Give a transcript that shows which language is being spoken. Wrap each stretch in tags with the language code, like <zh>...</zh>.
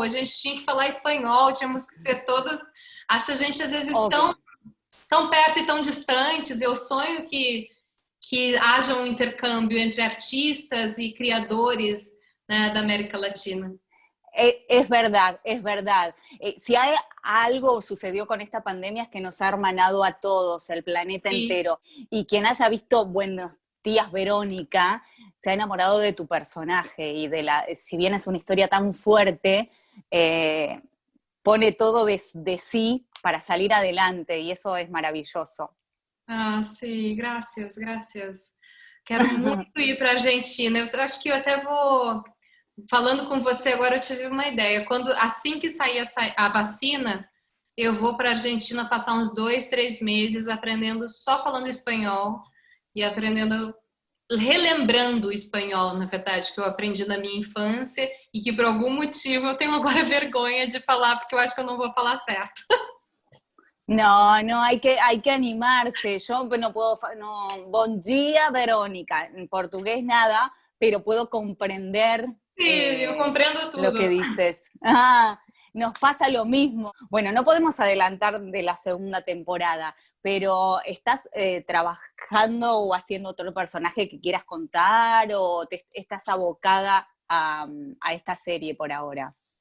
<pt>A gente tinha que falar espanhol, tínhamos que ser todas... Acho a gente às vezes tão perto e tão distantes. Eu sonho que haja um intercâmbio entre artistas e criadores, né, da América Latina.</pt> <es>Es verdad, es verdad. Si hay algo sucedió con esta pandemia es que nos ha hermanado a todos, el planeta entero. Y quien haya visto Buenos Días, Verónica, se ha enamorado de tu personaje y si bien es una historia tan fuerte, pone todo de sí para salir adelante y eso es maravilloso.</es> <pt>Sim, graças. Quero muito ir para a Argentina. Eu acho que eu até vou... Falando com você agora, eu tive uma ideia. Assim que sair a vacina, eu vou para a Argentina passar uns 2, 3 meses aprendendo, só falando espanhol e relembrando o espanhol, na verdade, que eu aprendi na minha infância e que por algum motivo eu tenho agora vergonha de falar, porque eu acho que eu não vou falar certo.</pt> <es>No, no, hay que animarse. Yo no puedo, no,</es> <pt>bom dia,</pt> <es>Verónica. En portugués nada, pero puedo comprender</es> <pt>Sim, eu compreendo</pt> <es>lo</es> <pt>tudo.</pt> <es>que dices. Ah, nos pasa lo mismo. Bueno, no podemos adelantar de la segunda temporada, pero ¿estás trabajando o haciendo otro personaje que quieras contar o estás abocada a esta serie por ahora?</es>